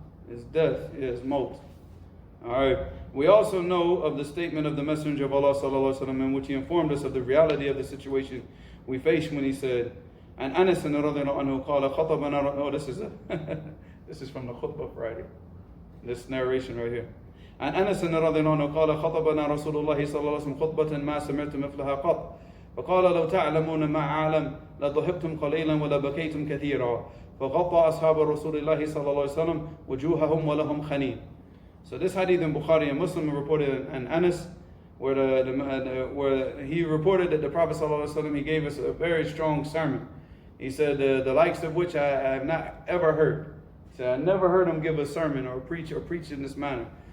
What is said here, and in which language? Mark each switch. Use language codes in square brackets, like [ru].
[en] It's death. It's maut. All right. We also know of the statement of the Messenger of Allah sallallahu alaihi wasallam, in which he informed us of the reality of the situation we face when he said, and Anas radhiyallahu anhu [ar] قال خطبنا. [en] Oh, this is from the khutbah Friday. This narration right here. [ar] عن أنس رضي الله عنه قال خطبنا رسول الله صلى الله عليه وسلم خطبة ما سمعت مثلها قط فقال لو تعلمون ما أعلم لضحكتم قليلا ولبكيتم كثيرا فغطى أصحاب رسول الله صلى الله عليه وسلم وجوههم ولهم خنين. [en] So this hadith in Bukhari and Muslim reported in Anas, where he reported that the Prophet sallallahu alaihi wasallam, he gave us a very strong sermon. He said the likes of which I have not ever heard. He said I never heard him give a sermon or preach in this manner.